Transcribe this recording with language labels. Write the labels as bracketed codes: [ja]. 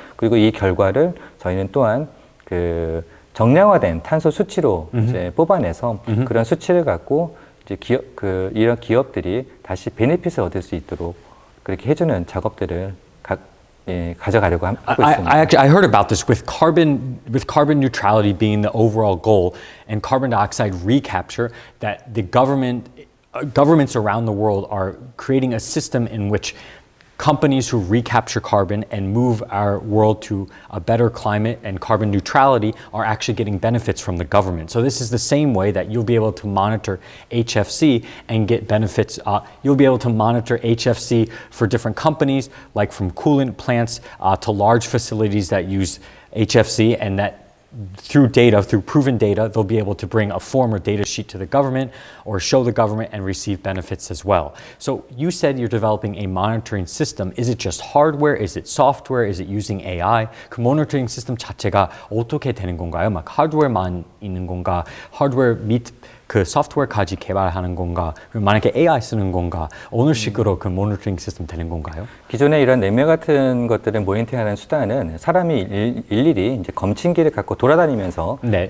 [ko] 그리고 이 결과를 저희는 또한 그 정량화된 탄소 수치로 이제 뽑아내서 그런 수치를 갖고 이제 이런 기업들이 다시 베네핏을 얻을 수 있도록 그렇게 해주는 작업들을 가져가려고 하고 있습니다. [en] I heard about this with carbon neutrality being the overall goal and carbon dioxide recapture that the governments around the world are creating a system in which companies who recapture carbon and move our world to a better climate and carbon neutrality are actually getting benefits from the government. So this is the same way that you'll be able to monitor HFC and get benefits. You'll be able to monitor HFC for different companies, like from coolant plants to large facilities that use HFC, and that through proven data, they'll be able to bring a form or data sheet to the government or show the government and receive benefits as well. So you said you're developing a monitoring system. Is it just hardware? Is it software? Is it using AI? [ko] 그 모니터링 시스템 자체가 어떻게 되는 건가요? 막 하드웨어만 있는 건가? 하드웨어 및 그 소프트웨어까지 개발하는 건가? 만약에 AI 쓰는 건가? 어느 식으로 그 모니터링 시스템 되는 건가요? 기존에 이런 냉매 같은 것들을 모니터링하는 수단은 사람이 일일이 이제 검침기를 갖고 돌아다니면서 네.